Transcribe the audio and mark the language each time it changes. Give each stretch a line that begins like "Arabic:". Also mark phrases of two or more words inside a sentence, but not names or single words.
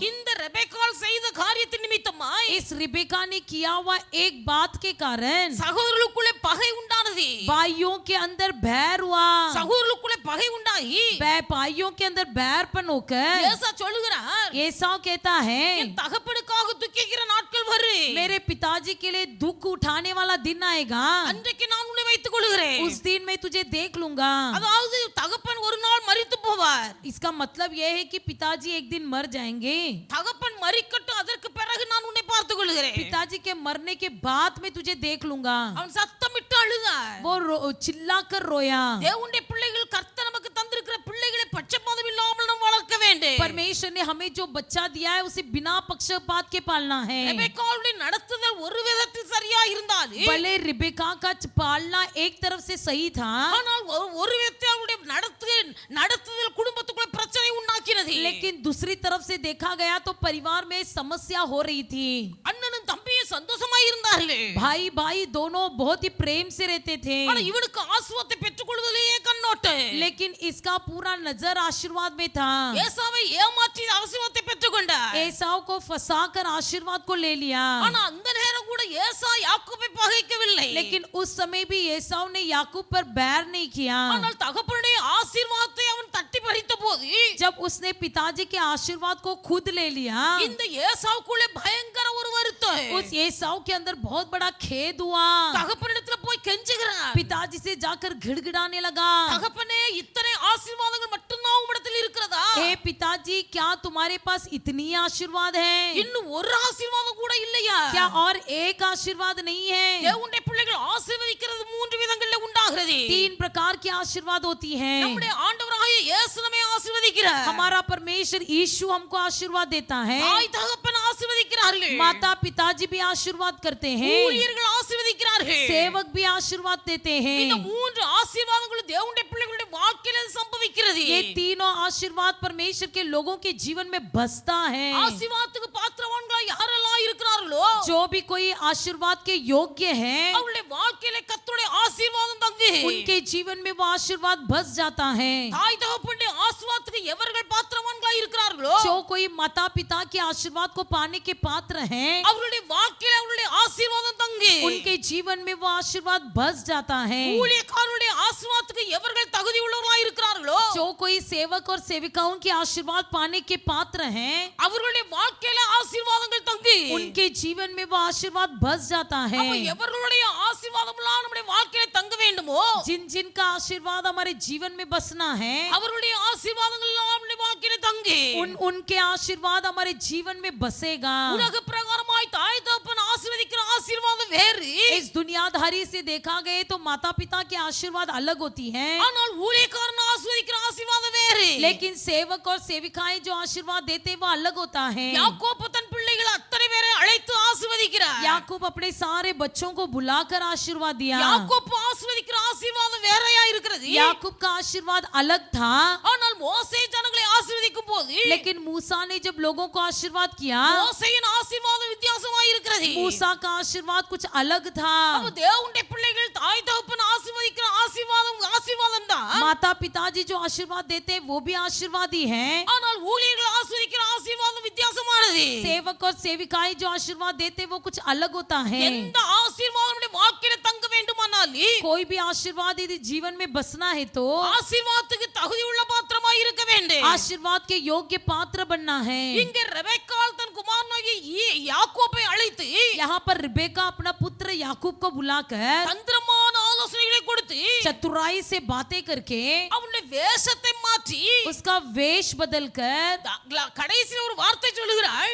Tamil: இந்த ரெபெக்காள் செய்த காரியத்தின் நிமித்தமாய்
Hindi: इस रिबेका ने किया हुआ एक बात के कारण
Tamil: சகோதரர்களுக்குள்ளே பகை உண்டானது.
Hindi: भाइयों के अंदर बैर हुआ।
Tamil: சகோதரர்களுக்குள்ளே பகை உண்டாகி
Hindi: भाइयों के अंदर बैरपन होकर
Tamil: ஏசா சொல்லுகிறார்,
Hindi: एसाव कहता है
Tamil: என் தகப்பனுக்காக துக்கிக்கிற நாட்கள் வரும்.
Hindi: मेरे पिताजी के लिए दुख उठाने वाला दिन आएगा,
Tamil: அன்றைக்கு நான் உன்னை வைத்துக் கொள்கிறேன்.
Hindi: उस दिन मैं तुझे देख लूंगा।
Tamil: அதாவது தகப்பன் ஒரு நாள் மரித்து போவார்.
Hindi: इसका मतलब यह है कि पिताजी एक दिन मर जाएंगे.
Tamil: தகப்பன் மரிக்கட்டும், அதற்கு பிறகு நான் உன்னை பார்த்துக் கொள்கிறேன்.
Hindi: पिताजी के मरने के बाद मैं तुझे देख लूंगा.
Tamil: அவன் சத்தமிட்டு அழுதார்.
Hindi: वो चिल्लाकर रोया.
Tamil: தேவனுடைய பிள்ளைகள் கர்த்தர் நமக்கு தந்திருக்கிற பிள்ளைகளை பட்சபாதம் இல்லாமல் நாம் வளர்க்க வேண்டும்.
Hindi: परमेश्वर ने हमें जो बच्चा दिया है उसे बिना पक्षपात के पालना है.
Tamil: ரெபெக்காளுடைய நடத்துதல் ஒரு விதத்தில் சரியா இருந்தாலும்
Hindi: भले रिबेका का पालना एक तरफ से सही था,
Tamil: ஆனால் ஒரு விதத்தில் அவருடைய நடத்துதல் குடும்பத்துக்குள்ள பிரச்சனை உண்டாக்கினது.
Hindi: लेकिन दूसरी तरफ से देखा गया तो परिवार में समस्या हो रही थी.
Tamil: அண்ணனும் தம்பியும் சந்தோஷமா இருந்தார்கள்.
Hindi: भाई भाई दोनों बहुत ही प्रेम से रहते थे.
Tamil: ஆனா இவனுக்கு ஆசீர்வாதத்தை பெற்றுக்கொள்வதிலேயே கண்ணோட்டு.
Hindi: लेकिन इसका पूरा नजर आशीर्वाद में था.
Tamil: ஏசாவை ஏமாற்றி ஆசீர்வாதத்தை பெற்றுக்கொண்டார்.
Hindi: एसाव को फंसाकर आशीर्वाद को ले लिया.
Tamil: ஆனா அந்த நேரம் கூட ஏசா யாக்கோபை பகைக்கவில்லை.
Hindi: लेकिन उस समय भी एसाव ने याकूब पर बैर नहीं किया.
Tamil: ஆனால் தகப்பனுடைய ஆசீர்வாதத்தை அவன் தட்டி பறித்த போது
Hindi: जब उसने पिताजी के आशीर्वाद को खुद ले लिया,
Tamil: இந்த ஏசாவுக்குள்ளே பயங்கர ஒரு வருத்தம்.
Hindi: उस एसाव के अंदर बहुत बड़ा खेद हुआ.
Tamil: தகப்பனிடத்துல போய் கெஞ்சுகிறான்.
Hindi: पिताजी से जाकर गिड़गिड़ाने लगा.
Tamil: தகப்பனே, இத்தனை ஆசீர்வாதங்கள் மட்டும்தான் உம்மிடத்தில் இருக்கிறதா?
Hindi: हे पिताजी, क्या तुम्हारे पास इतनी आशीर्वाद है?
Tamil: இன்னும் ஒரு ஆசீர்வாதம் கூட இல்லையா?
Hindi: क्या और एक आशीर्वाद नहीं है?
Tamil: தேவனுடைய பிள்ளைகள் ஆசீர்வதிக்கிறது மூன்று விதங்கள்ல உண்டாகிறது.
Hindi: 3 प्रकार की आशीर्वाद होती है.
Tamil: நம்முடைய ஆண்டவராகிய இயேசு நம்மை ஆசீர்வதிக்கிறார்.
Hindi: हमारा परमेश्वर यीशु हमको आशीर्वाद देता है.
Tamil: தாய் தகப்பன் ஆசீர்வதிக்கிறார்கள்.
Hindi: माता पिताजी भी आशीर्वाद करते हैं.
Tamil: ஊழியர்கள் ஆசீர்வதிக்கிறார்கள்.
Hindi: सेवक भी आशीर्वाद देते
Tamil: இந்த
Hindi: हैं.
Tamil: மூன்று ஆசீர்வாதங்களும் தேவனுடைய பிள்ளைகளுடைய வாழ்க்கையில சம்பவிக்கிறது.
Hindi: ये तीनों आशीर्वाद परमेश्वर के लोगों के जीवन में बसता है.
Tamil: ஆசீர்வாதத்துக்கு பாத்திரவான்களா யாரெல்லாம் இருக்கிறார்களோ
Hindi: जो भी कोई आशीर्वाद के योग्य है,
Tamil: அவருடைய வாழ்க்கையில கர்த்தருடைய ஆசீர்வாதம் தங்கு.
Hindi: उनके जीवन में वो आशीर्वाद बस जाता है.
Tamil: தாய் தகப்பனுடைய ஆசீர்வாதத்துக்கு எவர்கள் பாத்திரவான்களா இருக்கிறார்களோ
Hindi: जो कोई माता पिता के आशीर्वाद को पाने के पात्र हैं,
Tamil: அவருடைய வாழ்க்கையில அவருடைய ஆசீர்வாதம் தங்கு.
Hindi: उनके जीवन में वो आशीर्वाद बस जाता है.
Tamil: ஊழியக்காரருடைய ஆசீர்வாதத்துக்கு எவர்கள் தகுதி உள்ளவர்களா இருக்கிறார்களோ
Hindi: जो कोई सेवक और सेविकाओं के आशीर्वाद पाने के पात्र हैं,
Tamil: அவர்களுடைய வாழ்க்கையில ஆசீர்வாதங்கள் தங்கு.
Hindi: उनके जीवन में वो आशीर्वाद बस जाता है.
Tamil: அப்ப எவர்களுடைய ஆசீர்வாதம்லாம் நம்முடைய வாழ்க்கையில தங்க வேண்டுமோ
Hindi: जिन जिन का आशीर्वाद हमारे जीवन में बसना है,
Tamil: அவர்களுடைய ஆசீர்வாதங்கள் எல்லாம் நம்முடைய வாழ்க்கையில தங்கு.
Hindi: उनके आशीर्वाद हमारे जीवन में बसेगा.
Tamil: உலக பிரகாரமாய் தாய் தகப்பன் ஆசீர்வதிக்கிற ஆசீர்வாதம் வேறு.
Hindi: इस दुनियादारी से देखा गए तो माता पिता के आशीर्वाद अलग होती हैं,
Tamil: ஆனால் ஊழியக்காரன் ஆசீர்வதிக்கிற ஆசீர்வாதம் வேறு.
Hindi: लेकिन सेवक और सेविकाएं जो आशीर्वाद देते हैं वो अलग होता है.
Tamil: யாக்கோபு தன் பிள்ளைகள் அத்தனை பேரை அழைத்து ஆசீர்வதிக்கிறார்.
Hindi: याकूब अपने सारे बच्चों को बुलाकर आशीर्वाद दिया.
Tamil: யாக்கோபு ஆசீர்வதிக்கிற ஆசீர்வாதம் வேறையா இருக்கிறது.
Hindi: याकूब का आशीर्वाद अलग था,
Tamil: ஆனால் மோசே ஜனங்களை ஆசீர்வதிக்கும் போது
Hindi: लेकिन मूसा ने जब लोगों को आशीर्वाद किया,
Tamil: மோசேயின் ஆசீர்வாதம் வித்தியாசமா இருக்கிறது.
Hindi: मूसा का आशीर्वाद कुछ अलग था.
Tamil: அப்ப தேவனுடைய பிள்ளைகள் தாய் தகப்பன் ஆசீர்வதிக்கிற ஆசீர்வாதம் தான்.
Hindi: माता पिताजी जो आशीर्वाद देते हैं वो भी आशीर्वाद ही है,
Tamil: ஆனால் ஊழியர்கள் ஆசீர்வதிக்கிற ஆசீர்வாதம் வித்தியாசமானது.
Hindi: सेवक और सेविकाएं जो आशीर्वाद देते हैं वो कुछ अलग होता है.
Tamil: எந்த ஆசீர்வாதம் நம்முடைய வாழ்க்கையில தங்க வேண்டுமானால்
Hindi: कोई भी आशीर्वाद यदि जीवन में बसना है तो
Tamil: ஆசீர்வாதத்துக்கு தகுதி உள்ள பாத்திரமா இருக்க வேண்டும்.
Hindi: आशीर्वाद के योग्य पात्र बनना है.
Tamil: இங்கே ரெபெக்காள் தன் குமாரனாகிய யாக்கோபை அழைத்து
Hindi: यहाँ पर रिबेका अपना पुत्र याकूब को बुलाकर
Tamil: தந்திரமான ஆலோசனைகளை கொடுத்து
Hindi: चतुराई से बातें करके
Tamil: அவனுடைய வேஷத்தை மாற்றி
Hindi: उसका वेश बदलकर
Tamil: கடைசியில் ஒரு வார்த்தை சொல்லுகிறாள்.